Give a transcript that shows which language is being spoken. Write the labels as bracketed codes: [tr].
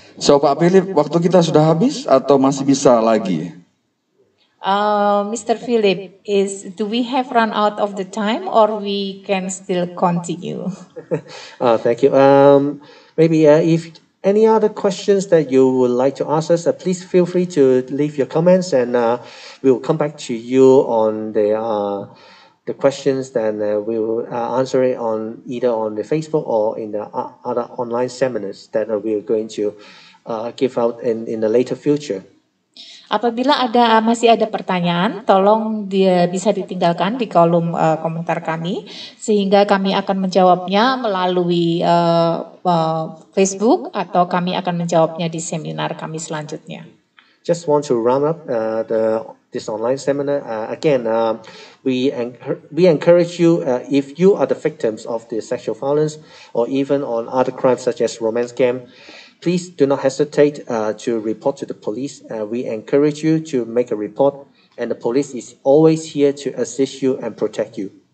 [id] So Pak Philip, waktu kita sudah habis atau masih bisa lagi? [en] Mr. Philip, do we have run out of the time or we can still continue? Thank you. Maybe if any other questions that you would like to ask us, please feel free to leave your comments, and we will come back to you on the questions. Then we will answer it on either on the Facebook or in the other online seminars that we are going to give out in the later future. [id] Apabila masih ada pertanyaan, tolong bisa ditinggalkan di kolom komentar kami, sehingga kami akan menjawabnya melalui Facebook atau kami akan menjawabnya di seminar kami selanjutnya. [en] Just want to round up this online seminar. Again, we encourage you, if you are the victims of the sexual violence or even on other crimes such as romance scam, please do not hesitate to report to the police. We encourage you to make a report, and the police is always here to assist you and protect you.